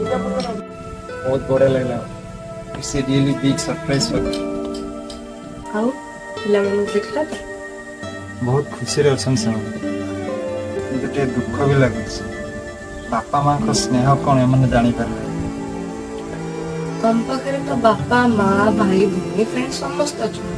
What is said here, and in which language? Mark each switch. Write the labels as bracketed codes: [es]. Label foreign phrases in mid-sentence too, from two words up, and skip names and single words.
[or] ବହୁତ ବଢ଼ିଆ ଲାଗିଲା. [en] It's a really big surprise for me. [or] ଆଉ ପିଲାମାନଙ୍କୁ ଦେଖିଲା ତ ବହୁତ ଖୁସିରେ ଅଛନ୍ତି ସେମାନେ. କିନ୍ତୁ ଟିକେ ଦୁଃଖ ବି ଲାଗୁଛି. ବାପା ମାଙ୍କ ସ୍ନେହ କ'ଣ ଏମାନେ ଜାଣିପାରିବେ. ତମ ପାଖରେ ତ ବାପା ମା ଭାଇ ଭଉଣୀ ଫ୍ରେଣ୍ଡ ସମସ୍ତେ ଅଛନ୍ତି.